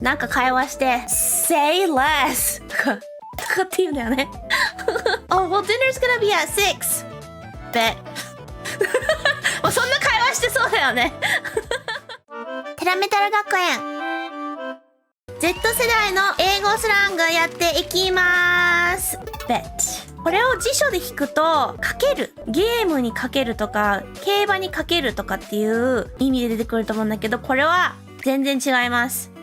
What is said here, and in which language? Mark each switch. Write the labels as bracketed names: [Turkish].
[Japanese] なんか会話して say less とかって言うんだよね。 [English] Oh, well, dinner's gonna be at 6. Bet. [Japanese] もうそんな会話してそうだよね。テラメタル学園 Z 世代の英語スラングやっていきます。 [English] Bet。 [Japanese] これを辞書で引くとかける、ゲームにかけるとか競馬にかけるとかっていう意味で出てくると思うんだけど、これは全然違います。